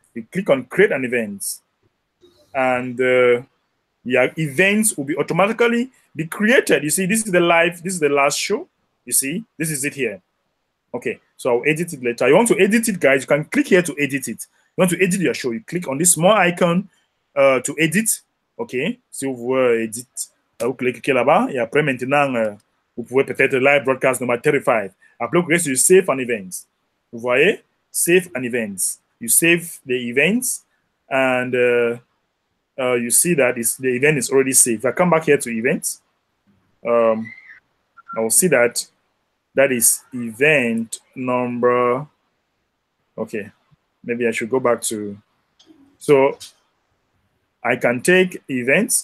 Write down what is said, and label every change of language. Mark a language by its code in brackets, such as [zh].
[en] You click on create an event, and your events will be automatically be created. You see, this is the live. This is the last show. You see, this is it here. Okay, so I'll edit it later. You want to edit it, guys? You can click here to edit it. You want to edit your show? You click on this small icon to edit. [fr] Ok, si vous voulez edit, vous cliquez là-bas et après maintenant, vous pouvez peut-être live broadcast number 35. Après, vous cliquez sur [en] save an events. [fr] Vous voyez? [en] Save an events. You save the events and you see that the event is already saved. If I come back here to events, I will see that is event number. Okay, maybe I should go back to. So I can take events.